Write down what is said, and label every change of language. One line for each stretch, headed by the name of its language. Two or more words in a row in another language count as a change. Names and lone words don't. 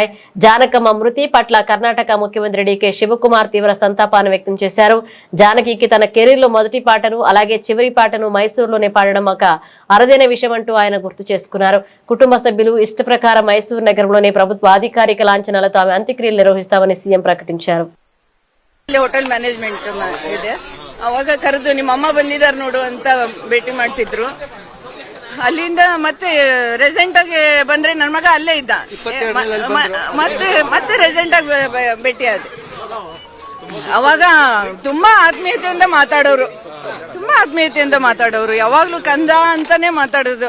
Telugu: జానకమ్మ మృతి పట్ల కర్ణాటక ముఖ్యమంత్రి డికే శివకుమార్ తీవ్ర సంతాపాన్ని వ్యక్తం చేశారు. జానకికి తన కెరీర్ లో మొదటి పాటను అలాగే చివరి పాటను మైసూరులోనే పాడడం ఒక అరుదైన విషయం అంటూ ఆయన గుర్తు చేసుకున్నారు. కుటుంబ సభ్యులు ఇష్ట ప్రకారం మైసూరు నగరంలోని ప్రభుత్వ అధికారిక లాంఛనాలతో ఆమె అంత్యక్రియలు నిర్వహిస్తామని సీఎం ప్రకటించారు.
English: hotel management
Kannada: ಇದೆ, ಅವಾಗ ಕರೆದು ನಿಮ್ಮ ಅಮ್ಮ ಬಂದಿದ್ದಾರೆ ನೋಡು ಅಂತ ಭೇಟಿ ಮಾಡ್ತಿದ್ರು. ಅಲ್ಲಿಂದ ಮತ್ತೆ ರೆಸೆಂಟ್ ಆಗಿ ಬಂದ್ರೆ ನನ್ನ ಮಗ ಅಲ್ಲೇ ಇದ್ದ, ಮತ್ತೆ ರೆಸೆಂಟ್ ಆಗಿ ಭೇಟಿ ಆದ. ಅವಾಗ ತುಂಬಾ ಆತ್ಮೀಯತೆಯಿಂದ ಮಾತಾಡೋರು, ಯಾವಾಗ್ಲೂ ಕಂದ ಅಂತಾನೆ ಮಾತಾಡೋದು.